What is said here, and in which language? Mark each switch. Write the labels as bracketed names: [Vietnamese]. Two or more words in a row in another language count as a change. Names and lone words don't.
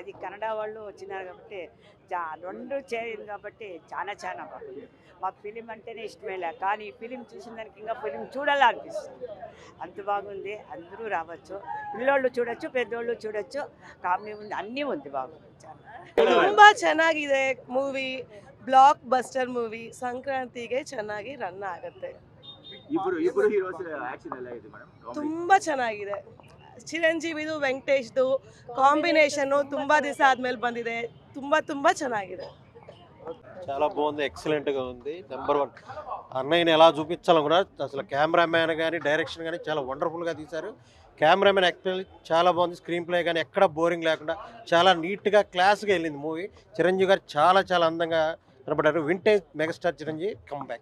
[Telugu] అది కన్నడ వాళ్ళు వచ్చినారు కాబట్టి రెండు చేయాలి కాబట్టి చాలా చాలా బాగుంది. మాకు ఫిలిం అంటేనే ఇష్టమేలే, కానీ ఈ ఫిలిం చూసిన దానికి ఇంకా ఫిలిం చూడాలనిపిస్తుంది. అంత బాగుంది. అందరూ రావచ్చు, పిల్లోళ్ళు చూడొచ్చు, పెద్దోళ్ళు చూడొచ్చు. కామెడీ ఉంది, అన్నీ ఉంది, బాగుంది. [Kannada] ತುಂಬ ಚೆನ್ನಾಗಿದೆ ಮೂವಿ, [English] block buster movie. [Kannada] ಸಂಕ್ರಾಂತಿಗೆ ಚೆನ್ನಾಗಿ ರನ್ ಆಗುತ್ತೆ. ಇಬ್ಬರು [English] heroes action [Kannada] ಎಲ್ಲ ಇದೆ ಮೇಡಮ್. ತುಂಬಾ ಚೆನ್ನಾಗಿದೆ. ಚಿರಂಜೀವಿದು ವೆಂಕಟೇಶ್ದು ಕಾಂಬಿನೇಷನ್ನು ತುಂಬಾ ದಿವಸ ಆದ್ಮೇಲೆ ಬಂದಿದೆ. ತುಂಬಾ ಚೆನ್ನಾಗಿದೆ. [Telugu] చాలా బాగుంది, ఎక్సలెంట్గా ఉంది. నెంబర్ 1 అన్నయ్యని ఎలా చూపించాలనుకున్నా అసలు కెమెరామ్యాన్ కానీ డైరెక్షన్ కానీ చాలా వండర్ఫుల్గా తీశారు. [English] cameramen actually [Telugu] చాలా బాగుంది. [English] screen play [Telugu] కానీ ఎక్కడ బోరింగ్ లేకుండా చాలా నీట్గా క్లాస్గా వెళ్ళింది మూవీ. చిరంజీవి గారు చాలా అందంగా కనపడ్డారు. [English] vintage megastar Chiranjeevi comeback.